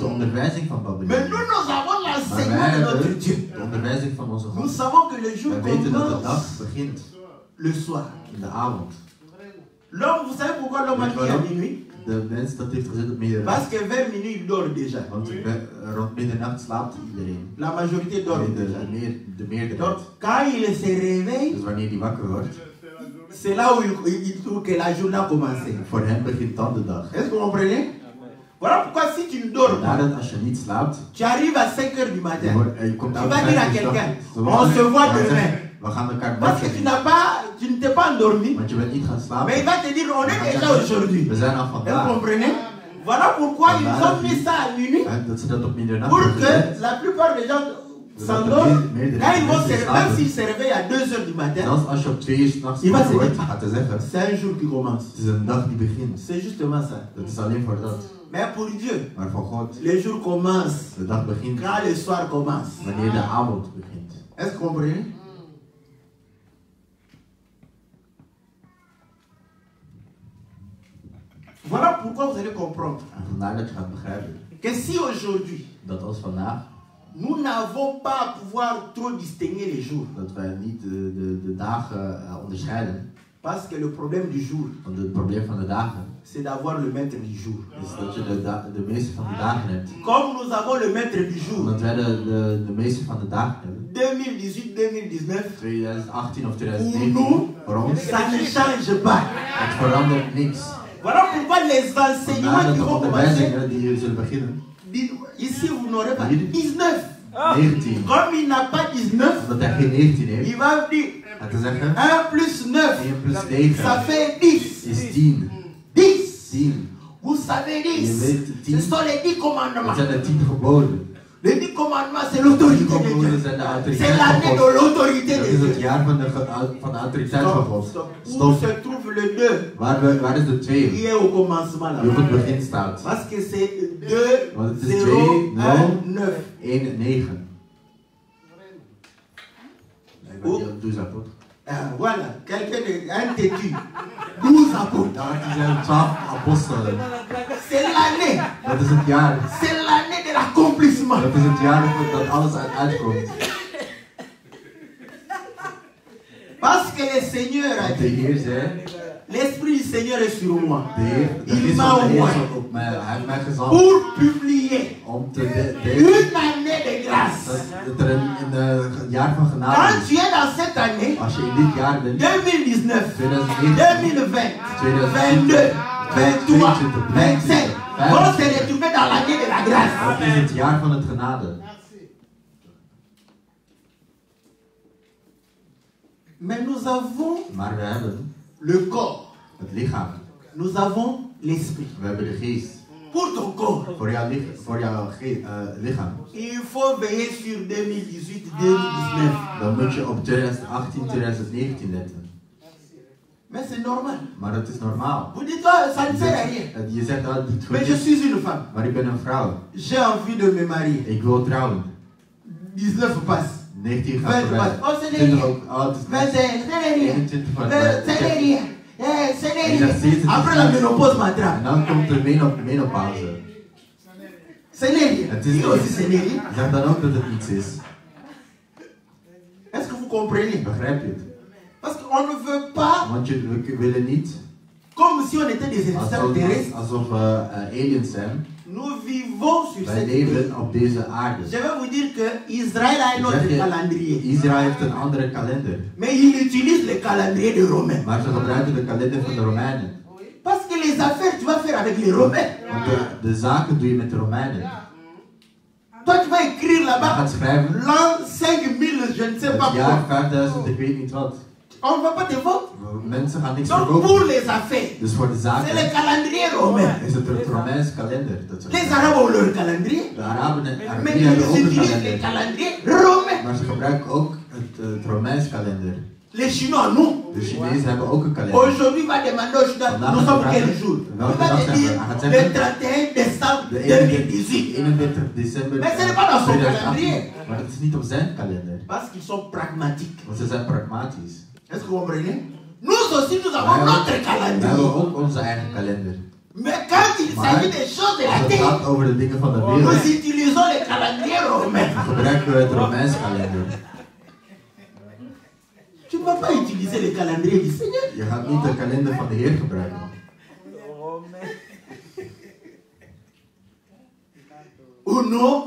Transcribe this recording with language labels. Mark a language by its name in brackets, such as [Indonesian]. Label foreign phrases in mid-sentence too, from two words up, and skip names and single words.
[Dutch] onderwijzing van [French] Mais [Dutch] Babylonië. [French] nous, nous avons [Dutch] Maar [French] l'enseignement [Dutch] wij [French] de notre [Dutch] hebben [French] Dieu. [Dutch] de onderwijzing van onze [French] Nous [Dutch] God. [French] savons que le jour [Dutch] Wij weten dat de [French] commence [Dutch] dag begint [French] le soir. [Dutch] in de avond. [French] L'homme, vous savez pourquoi l'homme a dit à minuit? [Dutch] De mens dat heeft gezet op middernacht. [French] Parce que vers minuit, il dort déjà. [Dutch] Want rond middernacht slaapt iedereen. [French] La majorité dort déjà. [Dutch] De meerderheid. [French] Donc, quand il se réveille, [Dutch] Dus wanneer die wakker wordt, [French] c'est là où il trouve que la journée a commencé. [Dutch] voor hem begint dan de dag. [French] Est-ce que vous comprenez? Voilà pourquoi si tu ne dors pas, [Dutch] Nadat als je niet slaapt, [French] tu arrives à 5h du matin. [Dutch] je komt [French] Tu [Dutch] aan [French] vas dire à quelqu'un, on se voit demain. [Dutch] We gaan elkaar [French] Parce que tu n'as pas, tu ne t'es pas endormi, [Dutch] want je bent niet gaan slapen. [French] mais il va te dire, on est déjà aujourd'hui. [Dutch] We zijn al [French] Vous [Dutch] vandaag. [French] comprenez? Voilà pourquoi ils ont mis ça à minuit, [Dutch] En dat ze dat op middernacht [French] pour [Dutch] hebben [French] que [Dutch] gezet. [French] la plupart des gens s'endorment. Quand ils vont se réveiller, même s'ils se réveillent à 2h du matin, [Dutch] Zelfs als je op 2 uur s'nachts [French] Il va [Dutch] wakker [French] se [Dutch] wordt, [French] dire- [Dutch] gaat hij zeggen, [French] c'est un jour qui commence. [Dutch] het is een dag die begint. [French] C'est justement ça. [Dutch] Dat is alleen voor dat. [French] Mais pour Dieu, [Dutch] Maar voor God, [French] les jours commencent [Dutch] de dag begint [French] quand le soir commence. [Dutch] wanneer de avond begint. [French] Est-ce que vous comprenez? Voilà pourquoi vous allez comprendre [Dutch] En vandaar dat je gaat begrijpen [French] que si aujourd'hui [Dutch] dat als vandaag, [French] nous n'avons pas à pouvoir trop distinguer les jours, [Dutch] dat wij niet de dagen onderscheiden. [French] parce que le problème du jour, [Dutch] Want het probleem van de dagen [French] c'est d'avoir le maître du jour. [Dutch] is dat je de meeste van de dagen hebt. [French] Comme nous avons le maître du jour, [Dutch] Omdat wij de meeste van de dagen hebben. [French] 2018, 2019, [Dutch] 2018 of [French] pour [Dutch] 2019, [French] nous, [Dutch] voor ons, [French] ça ne change pas. [Dutch] het verandert niks. [French] Voilà pourquoi les [Dutch] Vandaar [French] enseignements [Dutch] dat [French] qui [Dutch] de [French] vont commencer, [Dutch] onderwijzingen die zullen beginnen. [French] ici vous n'aurez pas [Dutch] Hier. [French] 19. [Dutch] 19. [French] Comme il n'a pas 19, [Dutch] Omdat hij geen 19 heeft. [French] il va dire [Dutch] Gaat hij zeggen, [French] 1 plus 9, [Dutch] 1 plus 9 [French] ça fait 10. [Dutch] is 10. [French] 10. [Dutch] 10. [French] Vous savez [Dutch] Je [French] 10. [Dutch] weet [French] Ce [Dutch] 10. [French] sont les 10 [Dutch] Dat [French] commandements. [Dutch] zijn de 10 geboden. [French] Les 10 commandements, c'est [Dutch] 10 [French] l'autorité de [Dutch] geboden [French] Dieu. [Dutch] zijn de [French] C'est [Dutch] autoriteit van [French] l'année [Dutch] God. [French] de l'autorité [Dutch] Dat [French] de [Dutch] is het [French] Dieu. [Dutch] jaar van de autoriteit van God. [French] Stop. Où [Dutch] Stop. [French] se trouve le 2 [Dutch] Waar is de 2? [French] qui est au commencement [Dutch] Die op [French] là? [Dutch] het begin staat. [French] Parce que c'est 2, [Dutch] Want het is [French] 0, [Dutch] 2, [French] 1, 9. [Dutch] 1, 9. Ik ben niet op 12 apôtres. [French] Voilà, quelqu'un de un têtu. 12 apôtres. [Dutch] Ja, die zijn 12 apostelen. [French] C'est l'année. [Dutch] Dat is het jaar. [French] C'est l'année de l'accomplissement. [Dutch] Dat is het jaar dat alles uitkomt. [French] Parce que le Seigneur a [Dutch] Want de [French] dit, [Dutch] Heer zei, [French] l'Esprit du Seigneur est sur moi. [Dutch] de [French] Il [Dutch] geest [French] m'a [Dutch] van de Heer [French] envoyé [Dutch] is op mij. Hij heeft mij gezalfd [French] pour publier [Dutch] om te delen [French] une année de grâce. [Dutch] dat er een jaar van genade [French] Quand [Dutch] is. [French] tu es dans cette année, [Dutch] Als je in dit jaar bent, [French] 2019, [Dutch] 2019, [French] 2020, 22, 23, 27, vont se retrouver dans l'année de la grâce. [Dutch] dat is het jaar van het genade. [French] Mais nous avons [Dutch] Maar we hebben [French] le corps, [Dutch] het lichaam. [French] nous avons l'esprit. [Dutch] We hebben de geest. [French] Pour ton corps, [Dutch] Voor jouw lichaam. [French] il faut veiller sur 2018, 2019. [Dutch] Dan moet je op 2018, 2019 letten. [French] Mais c'est normal. [Dutch] Maar dat is normaal. [French] Vous dites, oh, ça ne sert à rien. [Dutch] Je zegt dat het niet [French] Mais [Dutch] goed [French] je [Dutch] is, [French] suis une femme. [Dutch] maar ik ben een vrouw. [French] J'ai envie de me marier. [Dutch] Ik wil trouwen. [French] 19 passe. [Dutch] 19 gaat [French] 20 [Dutch] voorbij. [French] passe. Oh, c'est [Dutch] 20 [French] rien. [Dutch] ook. Oh, het is [French] 21, c'est rien. [Dutch] 21 van [French] C'est rien. C'est rien. Après la [Dutch] En [French] ménopause m'attrape. [Dutch] dan komt de menopauze. [French] C'est rien. [Dutch] Het is [French] Dis aussi c'est rien. [Dutch] Zeg dan ook dat het niets is. [French] Est-ce que vous comprenez? [Dutch] Begrijp je het? [French] Parce qu'on ne veut pas, [Dutch] Want we willen niet [French] comme si on était des extraterrestres, [Dutch] alsof we aliens zijn. [French] nous vivons sur [Dutch] Wij [French] cette terre. [Dutch] leven op deze aarde. [French] Je vais vous dire que Israël a un autre [Dutch] Zeg je, [French] calendrier. [Dutch] Israël heeft een andere kalender. [French] Mais il utilise le calendrier des Romains. [Dutch] Maar ze gebruiken de kalender van de Romeinen. [French] Parce que les affaires, tu vas faire avec les Romains. [Dutch] Want de zaken doe je met de Romeinen. [French] Toi, tu vas écrire [Dutch] Je [French] là-bas [Dutch] gaat schrijven [French] l'an 5000, je ne sais pas [Dutch] het jaar [French] quoi. [Dutch] 5000, ik weet niet wat. [French] On ne va pas te vendre. [Dutch] Mensen gaan niks [French] Donc, [Dutch] verkopen. [French] pour les affaires, [Dutch] Dus voor de [French] c'est le [Dutch] zaken [French] calendrier romain. [Dutch] is het Romeins kalender. Dat ze [French] Les Arabes ont leur calendrier. [Dutch] De Araben en [French] Mais [Dutch] Arabieren hebben ook [French] ils [Dutch] een [French] utilisent le [Dutch] kalender. [French] calendrier romain. [Dutch] Maar ze gebruiken ook het Romeins kalender. [French] Les Chinois, non. [Dutch] De Chinezen hebben ook een kalender. [French] Aujourd'hui, va demander aux Chinois, nous sommes quel jour? Il va te dire le 31 décembre [Dutch] De [French] 2018. [Dutch] 31 december Maar ze hebben dat op zijn 2018. kalender. Maar dat is niet op zijn kalender. [French] Parce qu'ils sont pragmatiques. [Dutch] Want ze zijn pragmatisch. [French] Est-ce que vous comprenez? Nous aussi, nous [Dutch] Wij [French] avons notre [Dutch] hebben [French] calendrier. [Dutch] ook onze eigen kalender. [French] Mais quand il s'agit des choses de la [Dutch] Als het [French] terre, [Dutch] gaat over de dingen van de [French] nous [Dutch] wereld, [French] utilisons le calendrier romain. [Dutch] gebruiken we het Romeins kalender. [French] Tu ne vas pas utiliser le calendrier du Seigneur. [Dutch] Je gaat niet de kalender van de Heer gebruiken. [French] Oh non,